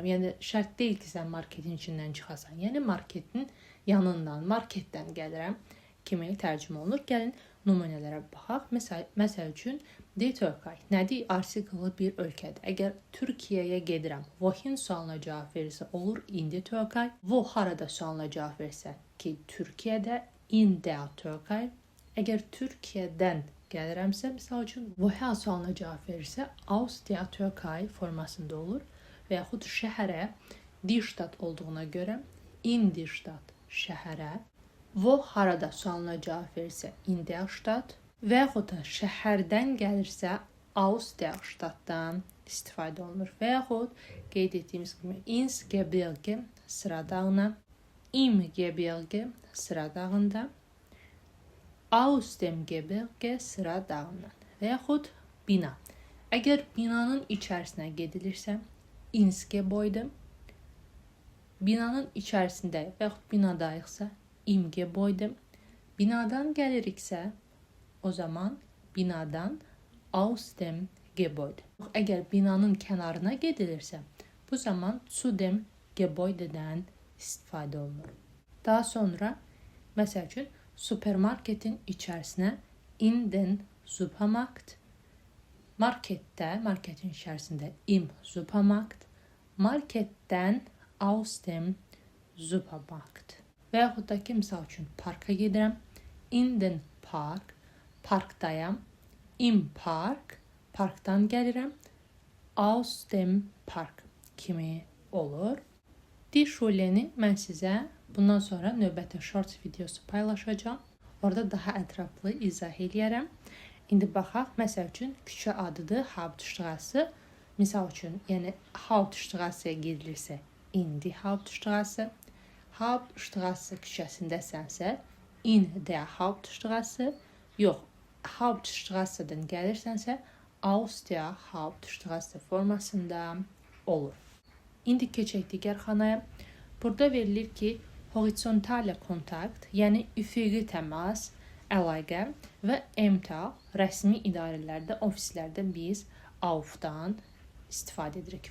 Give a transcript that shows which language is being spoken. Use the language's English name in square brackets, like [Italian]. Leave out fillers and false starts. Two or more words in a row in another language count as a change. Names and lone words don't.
[Azerbaijani] Yəni şərt deyil ki, sən marketin içindən çıxasan. Yəni marketin yanından, marketdən gəlirəm kimi tərcümə olunur. Gəlin nümunələrə baxaq. Məsəl üçün de Türkiye nədir? Artikelli bir ölkədir. Əgər Türkiyəyə gedirəm, wohin sualına cavab verirsə olur indi Türkiye. Wo harada sualına cavab verirsə ki, Türkiyədə [German] in der Türkiye. [Azerbaijani] Əgər Türkiyədən gəlirəmsə, misal üçün woher sualına cavab verirsə [German] aus der Türkiye [Azerbaijani] formasında olur və yaxud şəhərə die Stadt olduğuna görə [German] in die Stadt [Azerbaijani] şəhərə. Wo harada sualına cavab verirsə [German] in der Stadt [Azerbaijani] və yaxud da şəhərdən gəlirsə [German] aus der Stadtdan [Azerbaijani] istifadə olunur. Və yaxud qeyd etdiyimiz kimi [German] ins Gebirge [Azerbaijani] sıra dağına, [German] im Gebirge [Azerbaijani] sıra dağında, [German] aus dem Gebirge [Azerbaijani] sıra dağından və yaxud bina. Əgər binanın içərisinə gedilirsə [German] ins Gebäude, [Azerbaijani] binanın içərisində və yaxud binadayıqsa [German] im Gebäude, [Azerbaijani] binadan gəliriksə o zaman binadan [German] aus dem Gebäude. [Azerbaijani] Əgər binanın kənarına gedilirsə bu zaman [German] zu dem Gebäude'dən [Azerbaijani] istifadə olunur. Daha sonra məsəl üçün supermarketin içərisinə [German] in den Supermarkt, [Azerbaijani] marketin içərisində [German] im Supermarkt, [Azerbaijani] marketdən [German] aus dem Supermarkt. [Azerbaijani] Və yaxud da ki, misal üçün parka gedirəm, [German] in den Park, parkdayam, im Park, [Azerbaijani] parkdan gəlirəm, [German] aus dem Park [Azerbaijani] kimi olur. [German] Die Schule'ni [Azerbaijani] mən sizə bundan sonra növbəti shorts videosu paylaşacağım. Orada daha ətraflı izah eləyərəm. İndi baxaq, məsəl üçün küçə adıdır Hauptstraße. Misal üçün, yəni Hauptstraße'yə gedilirsə [German] in die Hauptstraße. [Azerbaijani] Hauptstraße küçəsindəsənsə [German] in der Hauptstraße. [Azerbaijani] Yox, Hauptstraße'dən gəlirsənsə [German] aus der Hauptstraße [Azerbaijani] formasında olur. İndi keçək digər xanaya. Burada verilir ki, [German] horizontale kontakt, [Azerbaijani] yəni üfüqi təmas, əlaqə və emta rəsmi idarələrdə, ofislərdə biz aufdan istifadə edirik.